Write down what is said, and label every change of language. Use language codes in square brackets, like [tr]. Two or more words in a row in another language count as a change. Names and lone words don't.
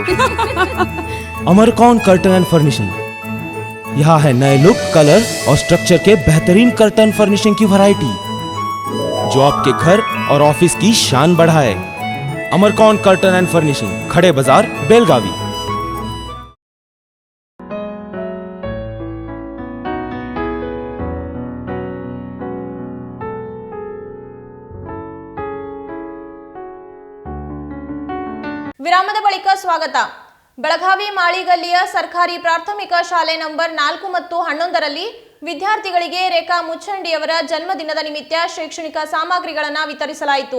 [hi] अमरकौन कर्टन एंड फर्निशिंग. यहाँ है नए लुक, कलर और स्ट्रक्चर के बेहतरीन [en] curtain furnishing [hi] की वैरायटी जो आपके घर और ऑफिस की शान बढ़ाए. अमरकौन कर्टन एंड फर्निशिंग, खड़े बाजार, बेलगावी. [kn] ವಿರಾಮದ ಬಳಿಕ ಸ್ವಾಗತ. ಬೆಳಗಾವಿ ಮಾಳಿಗಲ್ಲಿಯ ಸರ್ಕಾರಿ ಪ್ರಾಥಮಿಕ ಶಾಲೆ ನಂಬರ್ 4 ಮತ್ತು 11ರಲ್ಲಿ ವಿದ್ಯಾರ್ಥಿಗಳಿಗೆ ರೇಖಾ ಮುಚ್ಚಂಡಿಯವರ ಜನ್ಮದಿನದ ನಿಮಿತ್ತ ಶೈಕ್ಷಣಿಕ ಸಾಮಗ್ರಿಗಳನ್ನು ವಿತರಿಸಲಾಯಿತು.